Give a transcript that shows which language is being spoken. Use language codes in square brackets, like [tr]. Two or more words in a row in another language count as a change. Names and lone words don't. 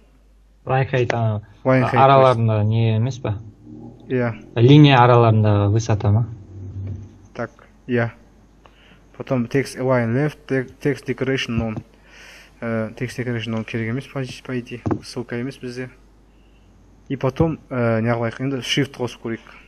[en] Line height [kk] араларында не емес па? Иә. Линия араларындағы высота ма? [en] Так, иә. Потом text align left, text decoration none. Text decoration none [kk] керек емес, [ru] по идее, [kk] ссылка емес бізде. [ru] И потом [kk] неғылайық, енді shift қосып көрейік.